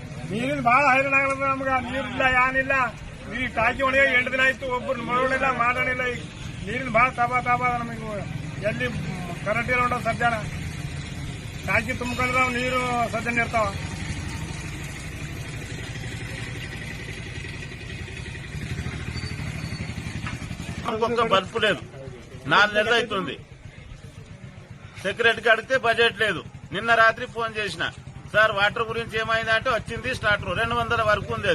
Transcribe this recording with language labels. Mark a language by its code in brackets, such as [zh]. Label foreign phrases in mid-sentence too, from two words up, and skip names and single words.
[kn] ನೀರಿನ ಭಾಳ ಹೈರಾಣ ಆಗಲ್ಲ ನಮ್ಗೆ. ನೀರಿಲ್ಲ ಏನಿಲ್ಲ. ಈ ಟಾಕಿ ಒಣಗಿ 8 ದಿನ ಆಯ್ತು. ಒಬ್ಬರು ಮಾಡೋಣಿಲ್ಲ ಮಾಡೋಣಿಲ್ಲ. ಈಗ ನೀರಿನ ಭಾಳ ತಾಪ ನಮಗೆ. ಎಲ್ಲಿ ಕರೆಂಟ್ ಇರೋ ಸದ್ಯನ ಟಾಕಿ ತುಂಬಿಕೊಂಡ್ರೆ ನೀರು ಸದ್ಯನ ಇರ್ತಾವ. [te] ఒక్క బల్బు లేదు. 4 నెలలు అవుతుంది. సెక్రటరీకి అడిగితే బడ్జెట్ లేదు. నిన్న రాత్రి ఫోన్ చేసిన, సార్ వాటర్ గురించి ఏమైందంటే వచ్చింది స్టార్టర్ 200 వరకు ఉంది.